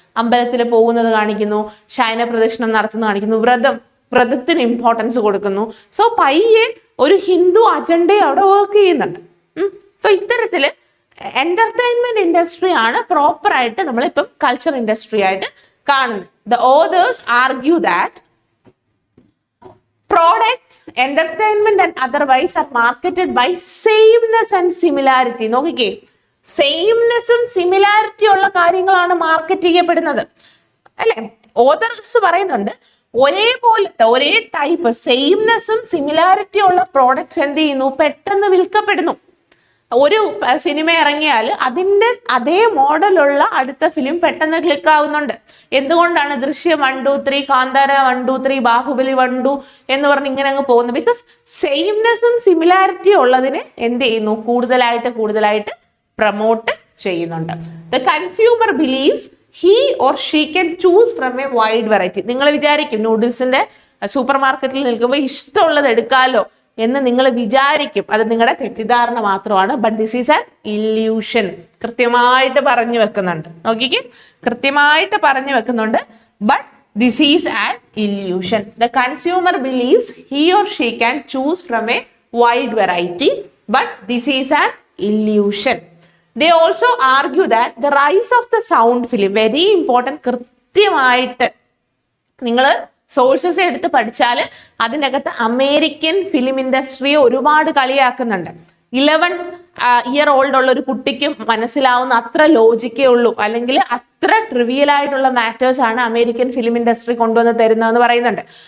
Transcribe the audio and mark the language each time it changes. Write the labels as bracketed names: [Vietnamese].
[Malayalam] അമ്പലത്തിൽ പോകുന്നത് കാണിക്കുന്നു, ശയന പ്രദക്ഷിണം നടത്തുന്നത് കാണിക്കുന്നു, വ്രതത്തിന് ഇമ്പോർട്ടൻസ് കൊടുക്കുന്നു. സോ പയ്യെ ഒരു ഹിന്ദു അജണ്ടയും അവിടെ വർക്ക് ചെയ്യുന്നുണ്ട്. സോ ഇത്തരത്തില് എന്റർടൈൻമെന്റ് ഇൻഡസ്ട്രി ആണ് പ്രോപ്പർ ആയിട്ട് നമ്മളിപ്പം കൾച്ചർ ഇൻഡസ്ട്രി ആയിട്ട് കാണുന്നത്. [English] The authors argue that products, entertainment and otherwise are marketed by sameness and similarity. [Malayalam] നോക്കിക്കേ, സെയിംനെസ്സും സിമിലാരിറ്റി ഉള്ള കാര്യങ്ങളാണ് മാർക്കറ്റ് ചെയ്യപ്പെടുന്നത് അല്ലെ. ഓതേഴ്സ് പറയുന്നുണ്ട് ഒരേപോലത്തെ ഒരേ ടൈപ്പ് സെയിംനെസ്സും സിമിലാരിറ്റി ഉള്ള പ്രോഡക്ട്സ് എന്ത് ചെയ്യുന്നു? പെട്ടെന്ന് വിൽക്കപ്പെടുന്നു. ഒരു സിനിമ ഇറങ്ങിയാൽ അതിൻ്റെ അതേ മോഡലുള്ള അടുത്ത ഫിലിം പെട്ടെന്ന് ക്ലിക്ക് ആവുന്നുണ്ട്. എന്തുകൊണ്ടാണ്? ദൃശ്യം 1, 2, 3, കാന്താര 1, 2, 3, ബാഹുബലി 1, 2 എന്ന് പറഞ്ഞ് ഇങ്ങനെ അങ്ങ് പോകുന്നു. ബിക്കോസ് സെയിംനെസ്സും സിമിലാരിറ്റിയും ഉള്ളതിനെ എന്ത് ചെയ്യുന്നു? കൂടുതലായിട്ട് പ്രൊമോട്ട് ചെയ്യുന്നുണ്ട്. [English] The consumer believes he or she can choose from a wide variety. [Malayalam] നിങ്ങൾ വിചാരിക്കും നൂഡിൽസിന്റെ സൂപ്പർ മാർക്കറ്റിൽ നിൽക്കുമ്പോൾ ഇഷ്ടമുള്ളത് എടുക്കാലോ എന്ന് നിങ്ങൾ വിചാരിക്കും. അത് നിങ്ങളുടെ തെറ്റിദ്ധാരണ മാത്രമാണ്. [English] But this is an illusion. [Malayalam] കൃത്യമായിട്ട് പറഞ്ഞു വെക്കുന്നുണ്ട്. നോക്കിക്കേ, കൃത്യമായിട്ട് പറഞ്ഞു വെക്കുന്നുണ്ട്. [English] But this is an illusion. The consumer believes he or she can choose from a wide variety, but this is an illusion. They also argue that the rise of the sound film, very important, [Malayalam] കൃത്യമായിട്ട് നിങ്ങൾ sources എടുത്ത് പഠിച്ചാൽ അതിൻ്റെ അകത്ത് American film ഇൻഡസ്ട്രിയെ ഒരുപാട് കളിയാക്കുന്നുണ്ട്. 11 year old ഉള്ള ഒരു കുട്ടിക്കും മനസ്സിലാവുന്ന അത്ര ലോജിക്കേ ഉള്ളൂ, അല്ലെങ്കിൽ അത്ര ട്രിവിയൽ ആയിട്ടുള്ള മാറ്റേഴ്സ് ആണ് അമേരിക്കൻ ഫിലിം ഇൻഡസ്ട്രി കൊണ്ടുവന്ന് തരുന്നതെന്ന് പറയുന്നുണ്ട്.